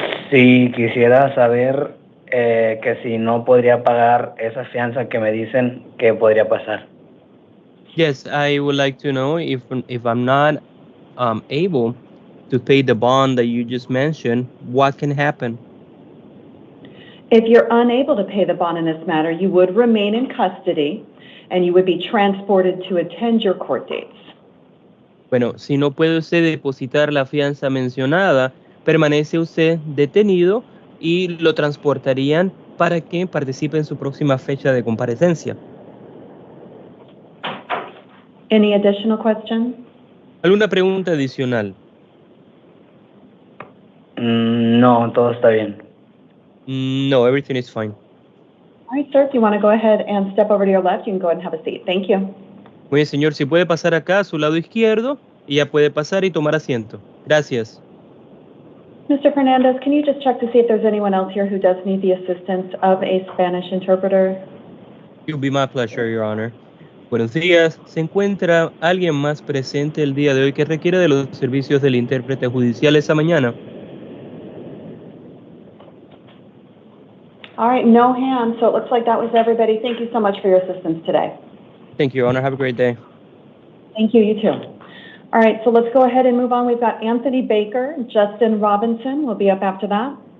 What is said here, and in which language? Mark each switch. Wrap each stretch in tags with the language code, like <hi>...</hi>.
<es>Sí, quisiera saber que si no podría pagar esa fianza que me dicen, ¿qué podría pasar?</es> <en>Yes, I would like to know if I'm not able to pay the bond that you just mentioned, what can happen? If you're unable to pay the bond in this matter, you would remain in custody and you would be transported to attend your court dates.</en> <es>Bueno, si no puede usted depositar la fianza mencionada, permanece usted detenido y lo transportarían para que participe en su próxima fecha de comparecencia.</es> <en>Any additional questions?</en> <es>¿Alguna pregunta adicional? No, todo está bien.</es> <en>No, everything is fine. All right, sir, if you want to go ahead and step over to your left, you can go ahead and have a seat. Thank you.</en> <es>Muy bien, señor, si puede pasar acá a su lado izquierdo, y ya puede pasar y tomar asiento. Gracias.</es> <en>Mr. Fernandez, can you just check to see if there's anyone else here who does need the assistance of a Spanish interpreter? It will be my pleasure, Your Honor. Buenos días.</en> <es>¿Se encuentra alguien más presente el día de hoy que requiera de los servicios del intérprete judicial esa mañana?</es> <en>All right, no hands, so it looks like that was everybody. Thank you so much for your assistance today. Thank you, Your Honor. Have a great day. Thank you, you too. All right, so let's go ahead and move on. We've got Anthony Baker, Justin Robinson will be up after that.</en>